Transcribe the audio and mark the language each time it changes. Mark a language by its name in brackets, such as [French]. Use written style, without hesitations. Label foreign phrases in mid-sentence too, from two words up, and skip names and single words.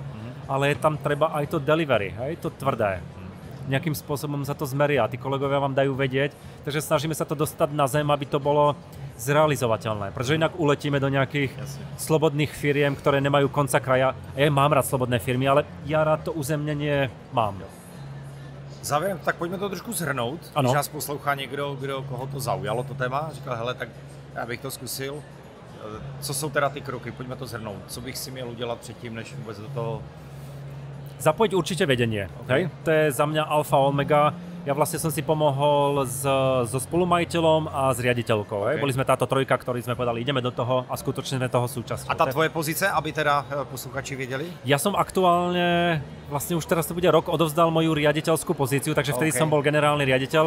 [Slovak] Ale je tam treba aj to delivery, hej, to tvrdé. Nejakým spôsobom sa to zmeria, tí kolegovia vám dajú vedieť, takže snažíme sa to dostať na zem, aby to bolo zrealizovateľné, pretože inak uletíme do nejakých slobodných firiem, ktoré nemajú konca kraja. Ja mám rád slobodné firmy, ale ja rád to uzemnění mám. [Czech] Závěrem, tak pojďme to trošku shrnout. Když nás poslouchá někdo, koho to zaujalo to téma, říkal, hele, tak já bych to zkusil. Co jsou teda ty kroky? Pojďme to shrnout. Co bych si měl udělat předtím, než vůbec do toho... [Slovak] Zapojiť určite vedenie. Okay. To je za mňa alfa omega. Ja vlastne som si pomohol so spolumajiteľom a s riaditeľkou. Okay. Boli sme táto trojka, ktorí sme povedali, ideme do toho a skutočne sme toho súčasťou. [Czech] A tá tvoje pozice, aby teda posluchači vedeli? [Slovak] Ja som aktuálne, vlastne už teraz to bude rok, odovzdal moju riaditeľskú pozíciu, takže vtedy som bol generálny riaditeľ.